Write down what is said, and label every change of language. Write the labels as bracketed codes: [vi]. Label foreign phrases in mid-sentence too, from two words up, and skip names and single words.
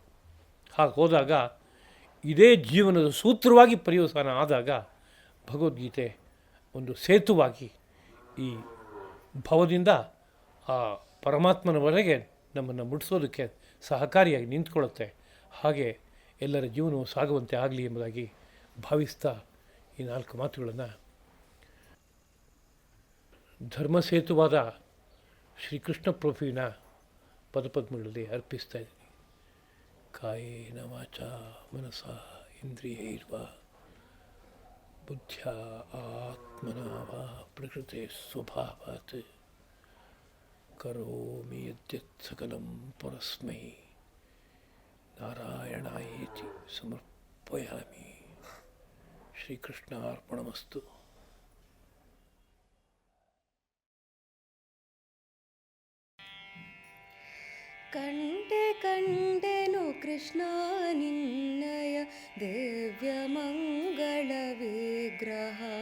[kn] ಹಾಗೆ ಹೋದಾಗ ಇದೇ ಜೀವನದ ಸೂತ್ರವಾಗಿ ಪರ್ಯವಸಾನ ಆದಾಗ ಭಗವದ್ಗೀತೆ ಒಂದು ಸೇತುವಾಗಿ ಈ ಭವದಿಂದ ಆ ಪರಮಾತ್ಮನವರೆಗೆ ನಮ್ಮನ್ನು ಮುಟ್ಟಿಸೋದಕ್ಕೆ ಸಹಕಾರಿಯಾಗಿ ನಿಂತ್ಕೊಳ್ಳುತ್ತೆ. ಹಾಗೆ ಎಲ್ಲರ ಜೀವನವು ಸಾಗುವಂತೆ ಆಗಲಿ ಎಂಬುದಾಗಿ ಭಾವಿಸ್ತಾ ಈ 4 ಮಾತುಗಳನ್ನು ಧರ್ಮಸೇತುವಾದ ಶ್ರೀಕೃಷ್ಣ ಪ್ರಭುವಿನ ಪದಪದ್ಮಗಳಲ್ಲಿ ಅರ್ಪಿಸ್ತಾ ಇದ್ದೀನಿ. [sa] ಕಾಯೇನ ವಾಚಾ ಮನಸಾ ಇಂದ್ರಿಯೈರ್ವಾ ಬುದ್ಧ್ಯಾ ಆತ್ಮನಾ ವಾ ಪ್ರಕೃತೆ ಸ್ವಭಾವಾತ್ ಕರೋಮಿ ಯದ್ಯತ್ ಸಕಲಂ ಪರಸ್ಮೈ ನಾರಾಯಣಾಯೇತಿ ಸಮರ್ಪಯಾಮಿ. ಶ್ರೀಕೃಷ್ಣಾರ್ಪಣಮಸ್ತು. [kn] ಕಂಡೆನು ಕೃಷ್ಣ ನಿನ್ನಯ ದಿವ್ಯ ಮಂಗಳ ವಿಗ್ರಹ.